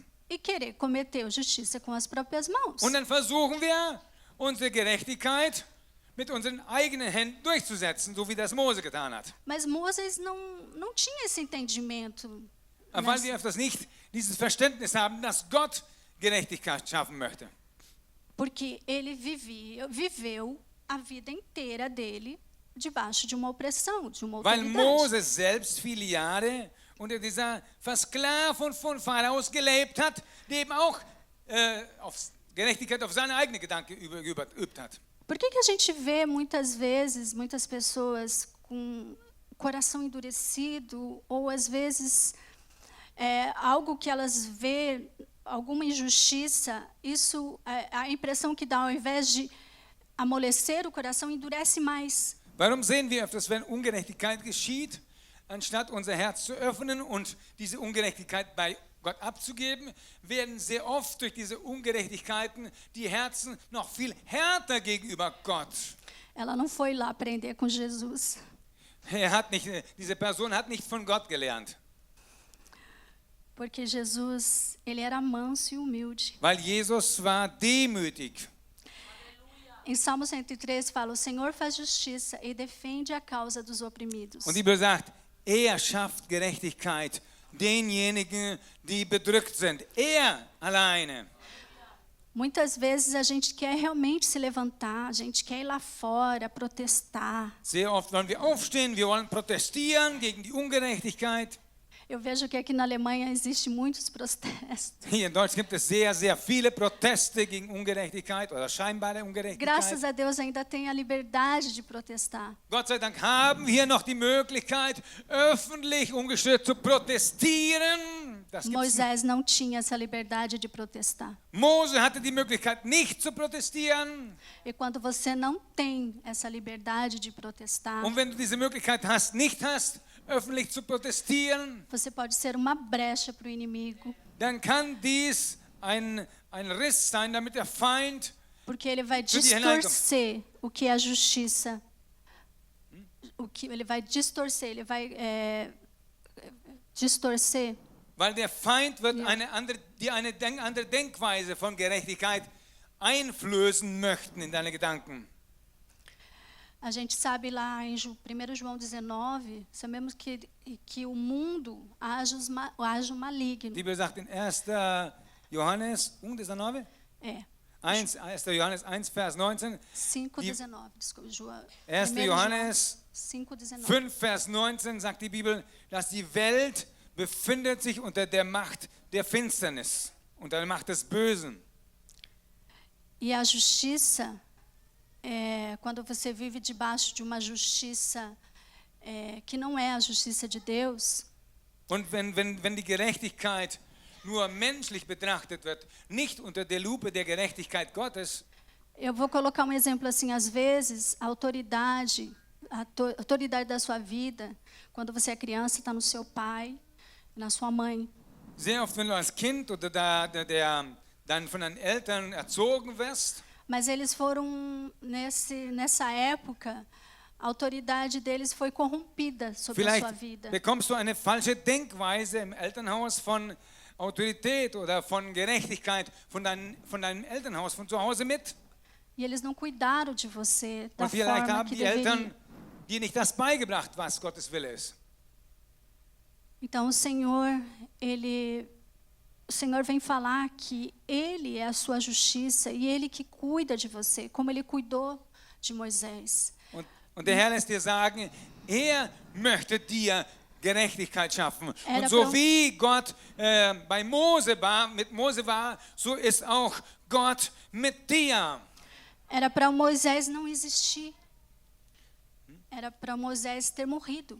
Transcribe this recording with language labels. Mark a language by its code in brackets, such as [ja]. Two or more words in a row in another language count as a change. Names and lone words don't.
[pt] e querer cometer justiça com as próprias mãos. [de] Und dann versuchen wir, unsere Gerechtigkeit mit unseren eigenen Händen durchzusetzen, so wie das Mose getan hat. [pt] Mas Moisés não tinha esse entendimento. [de] Aber weil wir das nicht, dieses Verständnis haben, dass Gott Gerechtigkeit schaffen möchte. [pt] Porque ele viveu a vida inteira dele debaixo de uma opressão, de uma [de] Weil [pt] autoridade. [de] Mose selbst viele Jahre unter dieser Versklavung von Pharaos gelebt hat, der eben auch auf Gerechtigkeit auf seine eigene Gedanken geübt hat. [pt] Por que a gente vê muitas vezes muitas pessoas com o coração endurecido ou às vezes algo que elas vê, alguma injustiça, isso a impressão que dá, ao invés de amolecer o coração, endurece mais. [de] Warum sehen wir öfters, wenn Ungerechtigkeit geschieht, anstatt unser Herz zu öffnen und diese Ungerechtigkeit bei Gott abzugeben, werden sehr oft durch diese Ungerechtigkeiten die Herzen noch viel härter gegenüber Gott. [pt] Ela não foi lá aprender com Jesus. [de] Diese Person hat nicht von Gott gelernt. [pt] Porque Jesus, ele era manso e humilde. [de] Weil Jesus war demütig. [pt] Em Salmo 103 fala: o Senhor faz justiça e defende a causa dos oprimidos. [de] Und die Bibel sagt, er schafft Gerechtigkeit denjenigen, die bedrückt sind. Er alleine. [pt] Muitas vezes a gente quer realmente se levantar, a gente quer ir lá fora, protestar. [de] Sehr oft wollen wir aufstehen, wir wollen protestieren gegen die Ungerechtigkeit. [pt] Eu vejo que aqui na Alemanha existe muitos protestos. [de] Hier in Deutschland gibt es sehr, sehr viele Proteste gegen Ungerechtigkeit oder scheinbare Ungerechtigkeit. [pt] Graças a Deus ainda tem a liberdade de protestar. [de] Gott sei Dank haben wir noch die Möglichkeit, öffentlich ungestört zu protestieren. Das gibt's. [pt] Moisés não tinha essa liberdade de protestar. [de] Mose hatte die Möglichkeit, nicht zu protestieren. [pt] E quando você não tem essa liberdade de protestar, [de] Und wenn du diese Möglichkeit nicht hast, öffentlich zu protestieren, [pt] você pode ser uma brecha para o inimigo, [de] dann kann dies ein Riss sein, damit der Feind, [pt] porque ele vai Tudo errado. distorcer o que é a justiça. Ele vai distorcer, distorcer. [de] weil der Feind wird eine andere Denkweise von Gerechtigkeit einflößen möchten in deine Gedanken. [pt] A gente sabe lá em 1 João 19, sabemos que o mundo age o maligno. [de] Die Bibel sagt in 1. Johannes 1, [pt] É, [de] 1. Johannes 1, Vers 19. 5:19, [pt] desculpa, João. [de] 1. 1 Johannes 5:19. 5, Vers 19 sagt die Bibel, dass die Welt befindet sich unter der Macht der Finsternis, unter der Macht des Bösen. [pt] E a justiça, quando você vive debaixo de uma justiça que não é a justiça de Deus, [de] Und wenn die Gerechtigkeit nur menschlich betrachtet wird, nicht unter der Lupe der Gerechtigkeit Gottes, [pt] eu vou colocar um exemplo assim, às vezes a autoridade da sua vida, quando você é criança, está no seu pai, na sua mãe. [de] sehr oft, wenn du als Kind oder dann von deinen Eltern erzogen wirst, [pt] Mas eles foram, nessa época, a autoridade deles foi corrompida sobre a sua [de] vielleicht [pt] vida. [de] bekommst du eine falsche Denkweise im Elternhaus von Autorität oder von Gerechtigkeit von deinem Elternhaus, von zu Hause mit. [pt] E eles não cuidaram de você da [de] Und vielleicht [pt] forma [de] haben [pt] que [de] die Eltern [pt] deveria. [de] dir nicht das beigebracht, was Gottes Wille ist. [pt] Então o Senhor vem falar que Ele é a sua justiça e Ele que cuida de você, como Ele cuidou de Moisés. [de] Und der Herr lässt dir sagen, er möchte dir Gerechtigkeit schaffen. [pt] Era [de] Und so [pt] pra- [de] wie Gott mit Mose war, so ist auch Gott mit dir. [pt] Era para Moisés não existir. Era para Moisés ter morrido.